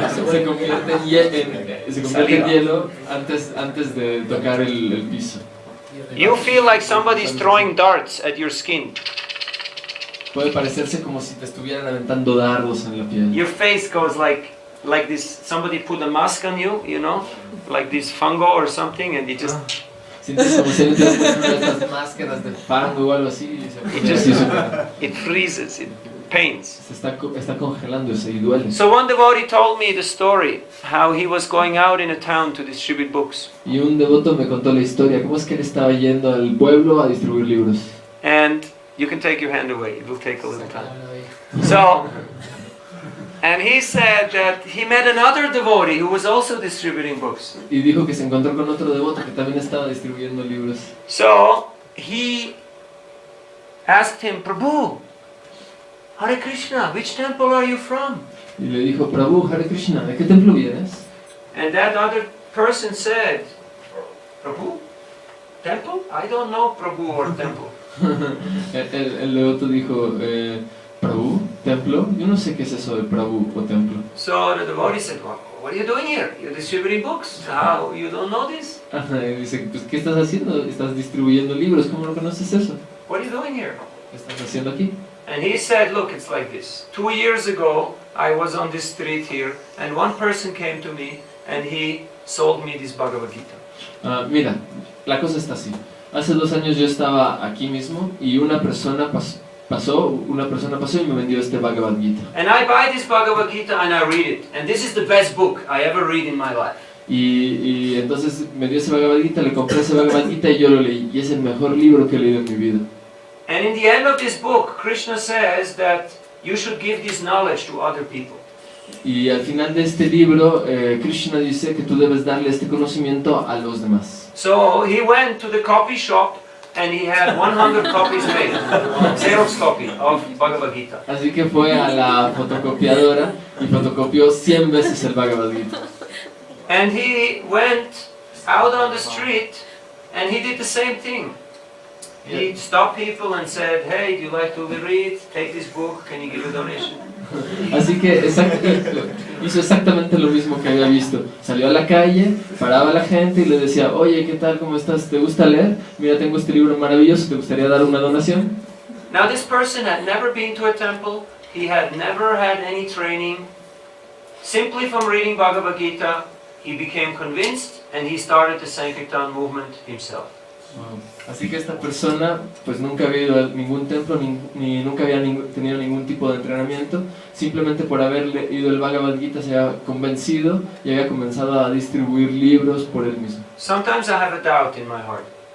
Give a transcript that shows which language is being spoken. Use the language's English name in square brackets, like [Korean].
[Spanish] Se convierte en hielo antes de tocar el piso. [English] You feel like somebody's throwing darts at your skin. [Spanish] Puede parecerse como si te estuvieran aventando dardos en la piel. [English] Your face goes like this. Somebody put a mask on you, you know, like this fungo or something, and it just [Spanish] Sientes como si alguien te hubiera puesto estas máscaras de fango o algo así y [English] it freezes, it pains. [Spanish] se está congelándose y duele. [English] So one devotee told me the story how he was going out in a town to distribute books, [Spanish] Y un devoto me contó la historia, cómo es que él estaba yendo al pueblo a distribuir libros. [English] and you can take your hand away. It will take a little time. So, and he said that he met another devotee who was also distributing books. [Spanish] Y dijo que se encontró con otro devoto que también estaba distribuyendo libros. [English] So he asked him, Prabhu, Hare Krishna, which temple are you from? [Spanish] Y le dijo, Prabhu, Hare Krishna, ¿de qué templo vienes? [English] And that other person said, Prabhu? Temple? I don't know Prabhu or temple. [Spanish] El devoto dijo, Prabhu, templo, yo no sé qué es eso de Prabhu o templo. [English] So the devotee said, well, what are you doing here? You're distributing books. How, you don't know this? [Spanish] Ajá, y dice, pues ¿qué estás haciendo? Estás distribuyendo libros, ¿cómo no conoces eso? [English] What are you doing here? [Spanish] ¿Qué estás haciendo aquí? [English] And he said, look, it's like this. 2 years ago, I was on this street here, and one person came to me, and he sold me this Bhagavad Gita. [Spanish] Mira, la cosa está así. Hace 2 años yo estaba aquí mismo y una persona pasó y me vendió este Bhagavad Gita. [English] And I buy this Bhagavad Gita and I read it. And this is the best book I ever read in my life. [Spanish] Y entonces me dio ese Bhagavad Gita, le compré ese Bhagavad Gita y yo lo leí. Y es el mejor libro que he leído en mi vida. [English] And in the end of this book, Krishna says that you should give this knowledge to other people. [Spanish] Y al final de este libro, Krishna dice que tú debes darle este conocimiento a los demás. [English] So he went to the copy shop and he had 100 copies made, Xerox copy of Bhagavad Gita. [Spanish] Así que fue a la fotocopiadora y fotocopió 100 veces el Bhagavad Gita. [English] And he went out on the street and he did the same thing. He stopped people and said, hey, do you like to read? Take this book, can you give a donation? [Spanish] Así que hizo exactamente lo mismo que había visto. Salió a la calle, paraba a la gente y le decía, oye, ¿qué tal? ¿Cómo estás? ¿Te gusta leer? Mira, tengo este libro maravilloso, ¿te gustaría dar una donación? [English] Now this person had never been to a temple, he had never had any training. Simply from reading Bhagavad Gita, he became convinced and he started the Sankirtan movement himself. Wow. [Spanish] Así que esta persona pues nunca había ido a ningún templo ni nunca había tenido ningún tipo de entrenamiento. Simplemente por haber leído el Bhagavad Gita se había convencido y había comenzado a distribuir libros por él mismo. [English] Sometimes I have a doubt in my heart.